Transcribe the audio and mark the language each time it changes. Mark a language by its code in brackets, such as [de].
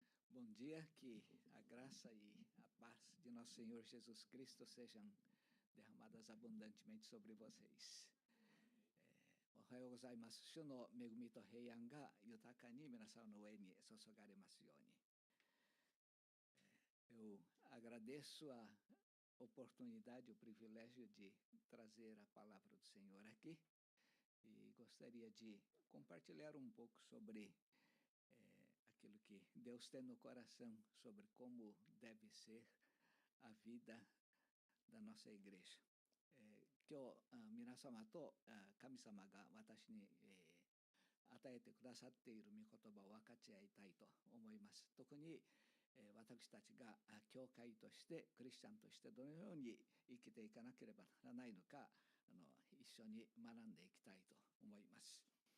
[pt] Bom dia, que a graça e a paz de nosso Senhor Jesus Cristo sejam derramadas abundantemente sobre vocês. [ja] おはようございます。主の恵みと平安が豊かに皆さんの上に注がれますように。 [pt] Eu agradeço a oportunidade, o privilégio de trazer a palavra do Senhor aqui e gostaria de compartilhar um pouco sobre aquilo que Deus tem no coração, sobre como deve ser a vida da nossa igreja. [ja] 今日皆様と神様が私に与えてくださっている御言葉を分かち合いたいと思います。特に私たちが教会としてクリスチャンとしてどのように生きていかなければならないのか一緒に学んでいきたいと思います。